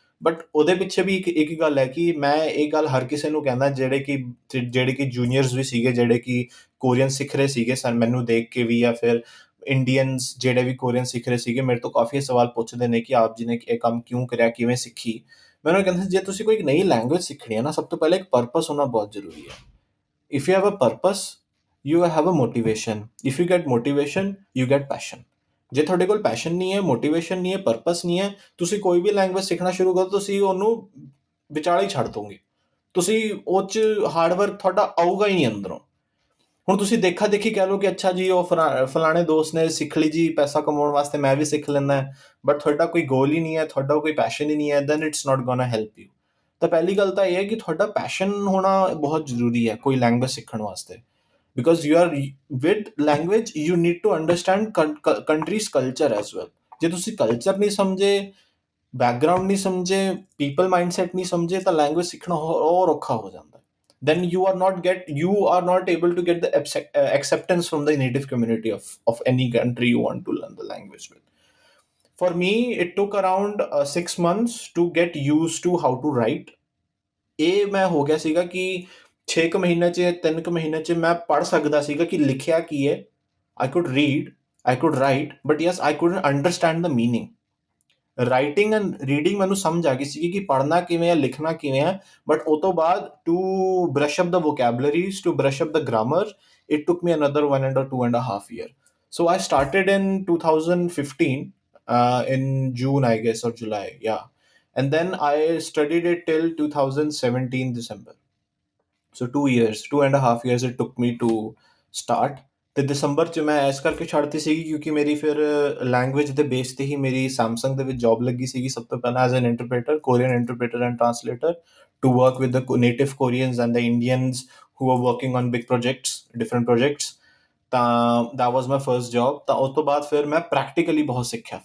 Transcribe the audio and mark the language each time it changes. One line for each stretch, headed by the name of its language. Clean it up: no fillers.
Punjabi: But ਉਹਦੇ ਪਿੱਛੇ ਵੀ ਇੱਕ ਗੱਲ ਹੈ ਕਿ ਮੈਂ ਇਹ ਗੱਲ ਹਰ ਕਿਸੇ ਨੂੰ ਕਹਿੰਦਾ ਜਿਹੜੇ ਕਿ ਜੂਨੀਅਰਸ ਵੀ ਸੀਗੇ, ਜਿਹੜੇ ਕਿ ਕੋਰੀਅਨ ਸਿੱਖ ਰਹੇ ਸੀਗੇ ਮੈਨੂੰ ਦੇਖ ਕੇ ਵੀ, ਜਾਂ ਫਿਰ ਇੰਡੀਅਨਸ ਜਿਹੜੇ ਵੀ ਕੋਰੀਅਨ ਸਿੱਖ ਰਹੇ ਸੀਗੇ, ਮੇਰੇ ਤੋਂ ਕਾਫੀ ਸਵਾਲ ਪੁੱਛਦੇ ਨੇ ਕਿ ਆਪ ਜੀ ਨੇ ਇਹ ਕੰਮ ਕਿਉਂ ਕਰਿਆ, ਕਿਵੇਂ ਸਿੱਖੀ। ਮੈਂ ਉਹਨਾਂ ਨੂੰ ਕਹਿੰਦਾ, ਜੇ ਤੁਸੀਂ ਕੋਈ ਨਈ ਲੈਂਗੁਏਜ ਸਿੱਖਣੀ ਹੈ ਨਾ, ਸਭ ਤੋਂ ਪਹਿਲਾਂ ਇੱਕ ਪਰਪਸ ਹੋਣਾ ਬਹੁਤ ਜ਼ਰੂਰੀ ਹੈ।
English: If you have a purpose, you have a motivation. If you get motivation, you get passion.
Punjabi: ਜੇ ਤੁਹਾਡੇ ਕੋਲ ਪੈਸ਼ਨ ਨਹੀਂ ਹੈ, ਮੋਟੀਵੇਸ਼ਨ ਨਹੀਂ ਹੈ, ਪਰਪਸ ਨਹੀਂ ਹੈ, ਤੁਸੀਂ ਕੋਈ ਵੀ ਲੈਂਗੁਏਜ ਸਿੱਖਣਾ ਸ਼ੁਰੂ ਕਰੋ, ਤੁਸੀਂ ਉਹਨੂੰ ਵਿਚਾਲੇ ਹੀ ਛੱਡ ਦੋਗੇ। ਤੁਸੀਂ ਉਹ 'ਚ ਹਾਰਡ ਵਰਕ ਤੁਹਾਡਾ ਆਊਗਾ ਹੀ ਨਹੀਂ ਅੰਦਰੋਂ। ਹੁਣ ਤੁਸੀਂ ਦੇਖਾ ਦੇਖੀ ਕਹਿ ਲਓ ਕਿ ਅੱਛਾ ਜੀ, ਉਹ ਫਲਾਣੇ ਦੋਸਤ ਨੇ ਸਿੱਖ ਲਈ ਜੀ ਪੈਸਾ ਕਮਾਉਣ ਵਾਸਤੇ, ਮੈਂ ਵੀ ਸਿੱਖ ਲੈਂਦਾ। ਬਟ ਤੁਹਾਡਾ ਕੋਈ ਗੋਲ ਹੀ ਨਹੀਂ ਹੈ, ਤੁਹਾਡਾ ਕੋਈ ਪੈਸ਼ਨ ਹੀ ਨਹੀਂ ਹੈ,
English: Then it's not gonna help you.
Punjabi: ਤਾਂ ਪਹਿਲੀ ਗੱਲ ਤਾਂ ਇਹ ਹੈ ਕਿ ਤੁਹਾਡਾ ਪੈਸ਼ਨ ਹੋਣਾ ਬਹੁਤ ਜ਼ਰੂਰੀ ਹੈ ਕੋਈ ਲੈਂਗੁਏਜ ਸਿੱਖਣ ਵਾਸਤੇ।
English: Because you are with language, you need to understand countries culture as well.
Punjabi: ਜੇ ਤੁਸੀਂ ਕਲਚਰ ਨਹੀਂ ਸਮਝੇ, ਬੈਕਗਰਾਉਂਡ ਨਹੀਂ ਸਮਝੇ, ਪੀਪਲ ਮਾਈਂਡਸੈਟ ਨਹੀਂ ਸਮਝੇ, ਤਾਂ ਲੈਂਗੁਏਜ ਸਿੱਖਣਾ ਹੋਰ ਔਖਾ ਹੋ ਜਾਂਦਾ।
English: then you are not able to get the acceptance from the native community of any country you want to learn the language with. For me, it took around 6 months to get used to how to write.
Punjabi: ਇਹ ਮੈਂ ਹੋ ਗਿਆ ਸੀਗਾ ਕਿ 6 ਕੁ ਮਹੀਨੇ 'ਚ, 3 ਕੁ ਮਹੀਨੇ 'ਚ ਮੈਂ ਪੜ੍ਹ ਸਕਦਾ ਸੀਗਾ ਕਿ ਲਿਖਿਆ ਕੀ ਹੈ।
English: I could read, I could write, but yes, I couldn't understand the meaning.
Punjabi: Writing and reading ਮੈਨੂੰ ਸਮਝ ਆ ਗਈ ਸੀ ਕਿ ਪੜ੍ਹਨਾ ਕਿਵੇਂ ਹੈ, ਲਿਖਣਾ ਕਿਵੇਂ ਹੈ।
English: but
Punjabi: ਉਹ ਤੋਂ ਬਾਅਦ
English: To brush up the vocabularies, to brush up the grammar, it took me another 1 or 2.5 year. So I started in 2015, in June, I guess, or July, yeah. And then I studied it till 2017 December. So 2 years, 2.5 years it took me to start.
Punjabi: ਤੇ ਦਸੰਬਰ 'ਚ ਮੈਂ ਇਸ ਕਰਕੇ ਛੱਡਤੀ ਸੀਗੀ ਕਿਉਂਕਿ ਮੇਰੀ ਫਿਰ language ਦੇ ਬੇਸ 'ਤੇ ਹੀ ਮੇਰੀ ਸੈਮਸੰਗ ਦੇ ਵਿੱਚ ਜੌਬ ਲੱਗੀ ਸੀਗੀ ਸਭ ਤੋਂ ਪਹਿਲਾਂ
English: As an interpreter, Korean interpreter and translator, to work with the native Koreans and the Indians who are working on big projects, different projects.
Punjabi: ਤਾਂ
English: That was my first job.
Punjabi: ਤਾਂ ਉਸ ਤੋਂ ਬਾਅਦ ਫਿਰ ਮੈਂ ਪ੍ਰੈਕਟੀਕਲੀ ਬਹੁਤ ਸਿੱਖਿਆ।